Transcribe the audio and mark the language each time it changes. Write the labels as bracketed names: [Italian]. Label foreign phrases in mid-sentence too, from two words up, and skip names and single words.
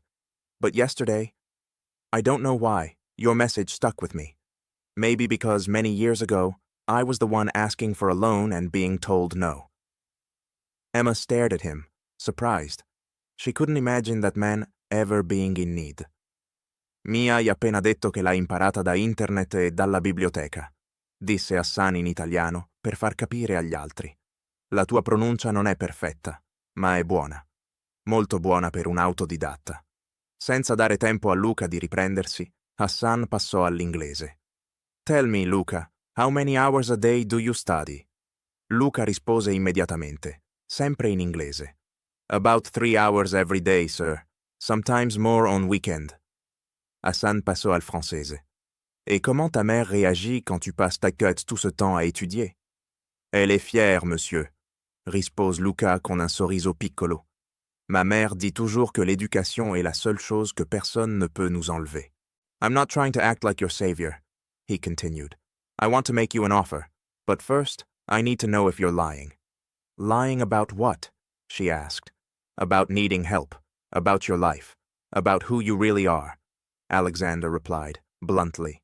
[English] But yesterday, I don't know why, your message stuck with me. Maybe because many years ago, I was the one asking for a loan and being told no." Emma stared at him, surprised. She couldn't imagine that man ever being in need. [Italian] "Mi hai appena detto che l'hai imparata da internet e dalla biblioteca", disse Hassan in italiano per far capire agli altri. "La tua pronuncia non è perfetta, ma è buona. Molto buona per un autodidatta." Senza dare tempo a Luca di riprendersi, Hassan passò all'inglese. [English] "Tell me, Luca, how many hours a day do you study?" [Italian] Luca rispose immediatamente, sempre in inglese. [English] "About 3 hours every day, sir. Sometimes more on weekend." [Italian] Hassan passò al francese. [French] "Et comment ta mère réagit quand tu passes ta quête tout ce temps à étudier?" "Elle est fière, monsieur", [Italian] rispose Luca con un sorriso piccolo. [French] "Ma mère dit toujours que l'éducation est la seule chose que personne ne peut nous enlever." [English] "I'm not trying to act like your savior," he continued. "I want to make you an offer, but first, I need to know if you're lying." "Lying about what?" she asked. "About needing help, about your life, about who you really are," Alexander replied, bluntly.